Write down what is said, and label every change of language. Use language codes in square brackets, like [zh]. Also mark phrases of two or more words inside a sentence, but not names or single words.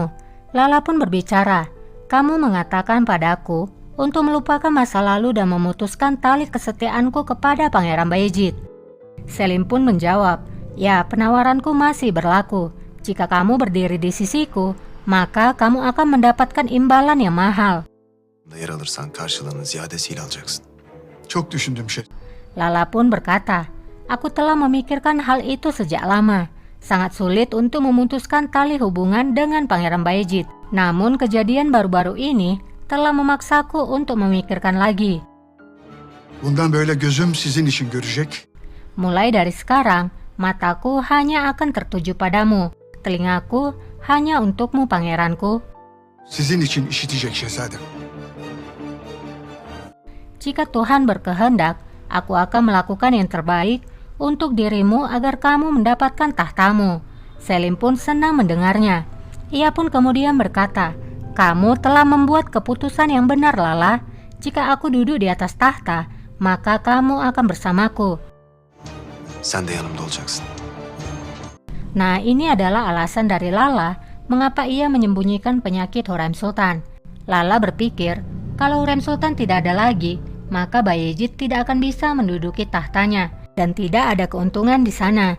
[id] Lala pun berbicara, "Kamu mengatakan padaku untuk melupakan masa lalu dan memutuskan tali kesetiaanku kepada Pangeran Bayezid." Selim pun menjawab, "Ya, penawaranku masih berlaku. Jika kamu berdiri di sisiku, maka kamu akan mendapatkan imbalan yang mahal." [tr] Yer alırsan karşılığını ziyadesiyle alacaksın. Çok düşündüm şey. [id] Lala pun berkata, "Aku telah memikirkan hal itu sejak lama. Sangat sulit untuk memutuskan tali hubungan dengan Pangeran Bayezid. Namun kejadian baru-baru ini telah memaksaku untuk memikirkan lagi. [tr] Bundan böyle gözüm sizin için görecek. [id] Mulai dari sekarang, mataku hanya akan tertuju padamu. Telingaku hanya untukmu, pangeranku. [tr] Sizin için işitecek şehzadem. [id] Jika Tuhan berkehendak, aku akan melakukan yang terbaik untuk dirimu agar kamu mendapatkan tahtamu." Selim pun senang mendengarnya. Ia pun kemudian berkata, "Kamu telah membuat keputusan yang benar, Lala. Jika aku duduk di atas tahta, maka kamu akan bersamaku." [tr] Sen de yanımda olacaksın. [id] Nah, ini adalah alasan dari Lala mengapa ia menyembunyikan penyakit Hurrem Sultan. Lala berpikir, kalau Hurrem Sultan tidak ada lagi, maka Bayezid tidak akan bisa menduduki tahtanya, dan tidak ada keuntungan di sana.